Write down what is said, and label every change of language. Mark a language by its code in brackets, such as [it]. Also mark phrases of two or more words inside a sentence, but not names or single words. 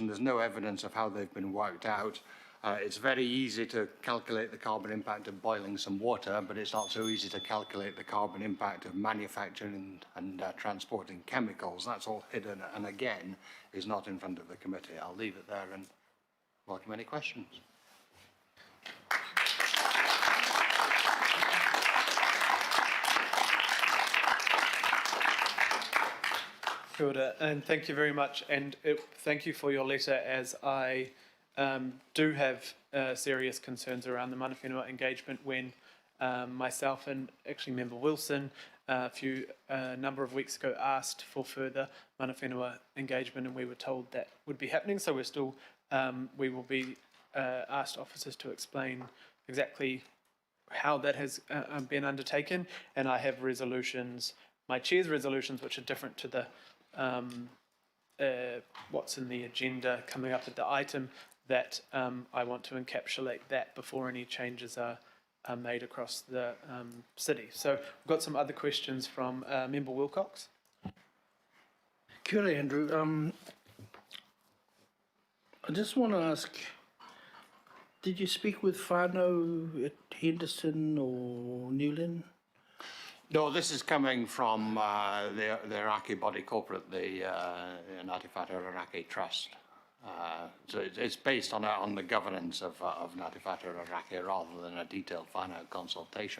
[en] There's no evidence of how they've been worked out. It's very easy to calculate the carbon impact of boiling some water, but it's not so easy to calculate the carbon impact of manufacturing and transporting chemicals. That's all hidden and again is not in front of the committee. I'll leave it there and welcome any questions. [mi] Kia ora, [en] and thank you very much, and thank you for your letter, as I do have serious concerns around the [mi] mana whenua [en] engagement when myself and actually Member Wilson a number of weeks ago asked for further [mi] mana whenua [en] engagement, and we were told that would be happening, so we're still, we will be asked officers to explain exactly how that has been undertaken, and I have resolutions, my chair's resolutions, which are different to the what's in the agenda coming up at the item, that I want to encapsulate that before any changes are made across the city. So we've got some other questions from Member Wilcox. [mi] Kia ora, Andrew. [en] I just want to ask, did you speak with whānau at Henderson or Newland? No, this is coming from the Iraqi body corporate, the Ngāti Whātua Iraqi Trust. So it's based on the governance of Ngāti Whātua Iraqi rather than a detailed whānau consultation.